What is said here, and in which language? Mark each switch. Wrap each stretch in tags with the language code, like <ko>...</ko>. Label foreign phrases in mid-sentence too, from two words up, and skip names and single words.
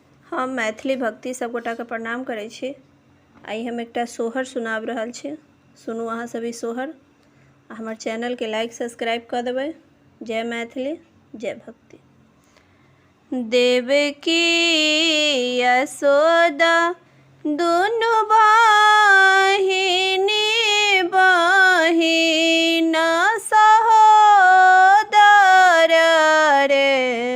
<mai>हम मैथिली भक्ति सबगोटा के प्रणाम करै छी। आई हम एकटा सोहर सुनाब रहल छी, सुनू अहाँ सभी सोहर। हमर चैनल के</mai> <en>like subscribe</en> <mai>कर देबै। जय मैथिली, जय भक्ति। देवकी यशोदा दुनु बहिनी बहिन सहोदर रे।</mai>